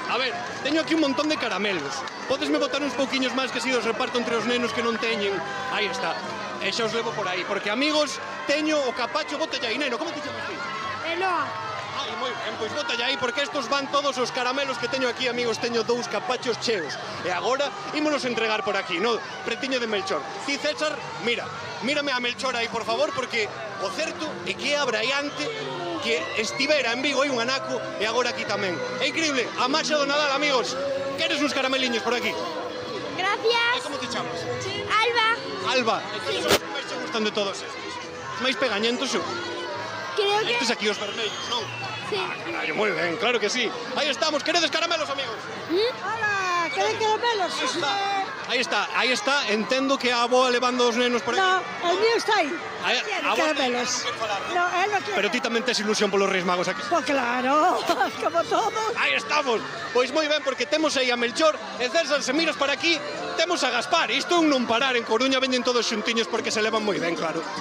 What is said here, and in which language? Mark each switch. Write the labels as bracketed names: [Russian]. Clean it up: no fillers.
[Galician] A ver, teño aquí un montón de caramelos. Podesme botar uns pouquiños máis que si os reparto entre os nenos que non teñen. Aí está. E xa os levo por aí, porque amigos, teño o capacho, bótalle aí, neno, como te chamas ti? Eloa. Ai, moi ben, pois bótalle aí, porque estos van todos os caramelos que teño aquí, amigos, teño dous capachos cheos. E agora, ímonos entregar por aquí, no? Pretiño de Melchor. Ti, César, mírame a Melchor aí, por favor, porque o certo é que é abraiante que estivera en Vigo hai un anaco e agora aquí tamén. É increíble, a marcha do Nadal, amigos. Queres uns carameliños por aquí? Gracias. E como te chamas? Alba. Alba. E que son os que máis te gustan de todos estes? Os máis pegañentos, ou? Creo que... Estes aquí os vermellos, non? Sí. Carallo, moi ben, claro que sí. Aí estamos, queredes caramelos, amigos? [Spanish] Hola, ¿queréis caramelos? [Galician] Aí está, entendo que a avoa levando os nenos por aquí. [Spanish] No, el mío está aí. Caramelos. No, él no quiere. [Galician] Pero ti tamén tes ilusión polos Reis Magos aquí. [Spanish] Pues claro, como todos. [Galician] Aí estamos. Pois moi ben, porque temos aí a Melchor e César, se miras para aquí, temos a Gaspar. Isto é un non parar, en Coruña veñen todos xuntiños porque se levan moi ben, claro.